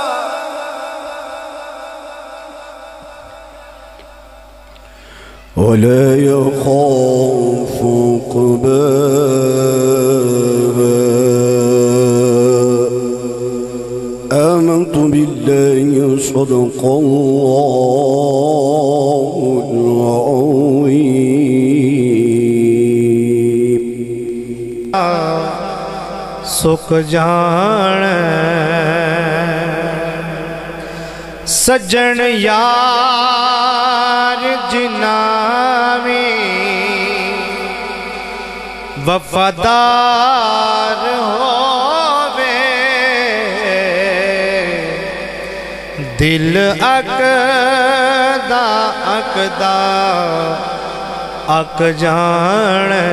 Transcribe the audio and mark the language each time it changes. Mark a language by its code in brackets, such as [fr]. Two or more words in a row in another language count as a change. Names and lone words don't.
[ar] ولا يخاف عقباها آمنت بالله صدق الله العظيم [pa] سک جان سجن یار جناوی وفادار ہووے دل اکدا اک جان